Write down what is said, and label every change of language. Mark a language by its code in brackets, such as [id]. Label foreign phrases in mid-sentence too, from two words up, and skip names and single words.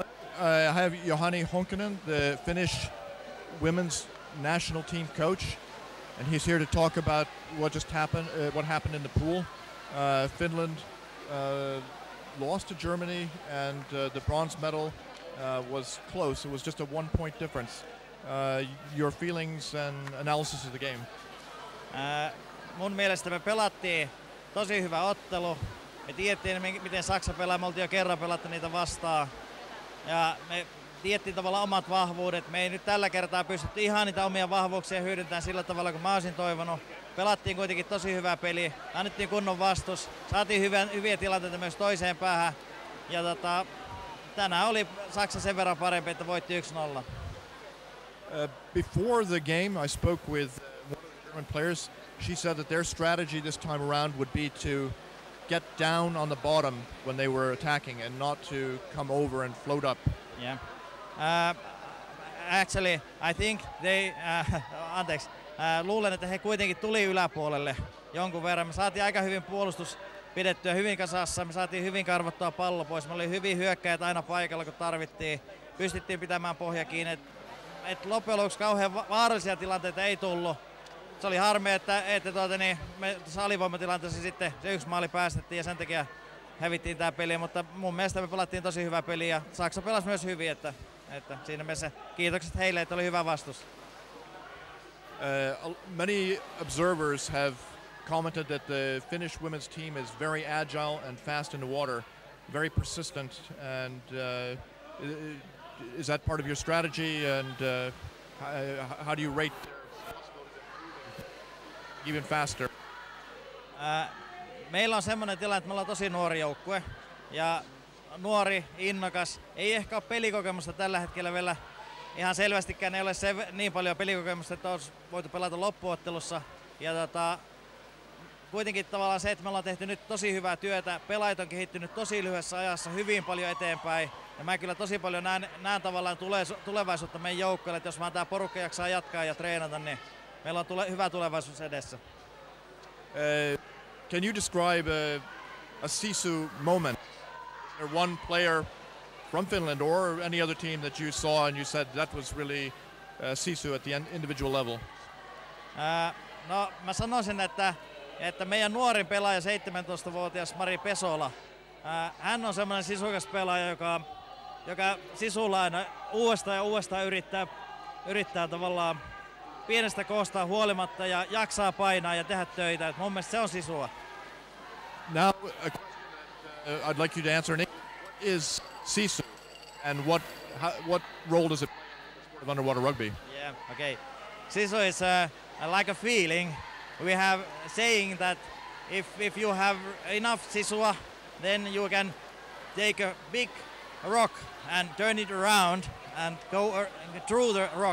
[en] I have Johanni Honkanen, the Finnish women's national team coach, and he's here to talk about what just happened, what happened in the pool. Finland lost to Germany, and the bronze medal was close. It was just a 1 point difference. Your feelings and analysis of the game? [fi] Mun mielestä me pelattiin tosi hyvä ottelu. Me tiedettiin, miten Saksa pelaa. Me oltiin jo kerran pelattu niitä vastaan. Ja me tiedettiin tavallaan omat vahvuudet. Me ei nyt tällä kertaa pystytty ihan niitä omia vahvuuksia hyödyntämään sillä tavalla, kuin mä olisin toivonut. Pelattiin kuitenkin tosi hyvää peliä. Annettiin kunnon vastus. Saatiin hyviä tilanteita myös toiseen päähän. Ja tänään oli Saksa sen verran parempi, että voitti 1-0. [en] Before the game, I spoke with one of the German players. She said that their strategy this time around would be to get down on the bottom when they were attacking and not to come over and float up. Yeah. Actually, I think they... [fi] luulen, että he kuitenkin tuli yläpuolelle jonkun verran. Me saatiin aika hyvin puolustus pidettyä hyvin kasassa. Me saatiin hyvin karvottua pallo pois. Me oli hyvin hyökkäjät aina paikalla, kun tarvittiin. Pystyttiin pitämään pohja kiinni. Et loppujen lopuksi kauhean vaarallisia tilanteita ei tullut. Se oli harmi, että me alivoimatilanteessa sitten se 1 maali päästettiin ja sen takia hävittiin tää peli, mutta mun mielestä me pelattiin tosi hyvää peliä ja Saksa pelasi myös hyvin, että siinä mielessä kiitokset heille, että oli hyvä vastus. [en] Many observers have commented that the Finnish women's team is very agile and fast in the water, very persistent, and is that part of your strategy, and how do you rate even faster? [fi] Meillä on semmoinen tilanne, että me ollaan tosi nuori joukkue ja nuori, innokas. Ei ehkä ole pelikokemusta tällä hetkellä vielä ihan selvästikään. Ei ole niin paljon pelikokemusta, että olisi voitu pelata loppuottelussa. Ja kuitenkin tavallaan se, että me ollaan tehty nyt tosi hyvää työtä. Pelaajat on kehittynyt tosi lyhyessä ajassa hyvin paljon eteenpäin. Ja mä kyllä tosi paljon näen tavallaan tulevaisuutta meidän joukkueelle, että jos vaan tää porukka jaksaa jatkaa ja treenata, niin meillä on hyvä tulevaisuus edessä. [en] Can you describe a Sisu moment? One player from Finland or any other team that you saw and you said that was really Sisu at the individual level? [fi] No mä sanoisin, että meidän nuorin pelaaja, 17-vuotias Mari Pesola, hän on semmoinen sisukas pelaaja, joka sisulla aina uudestaan ja uudestaan yrittää tavallaan pienestä koostaan huolimatta ja jaksaa painaa ja tehdä töitä. Et mun mielestä se on sisua. [en] Now, a question that I'd like you to answer. What is Sisu and what role does it play in the sport of underwater rugby? Yeah, okay. Sisu is like a feeling. We have saying that if you have enough sisua, then you can take a big rock and turn it around and go through the rock.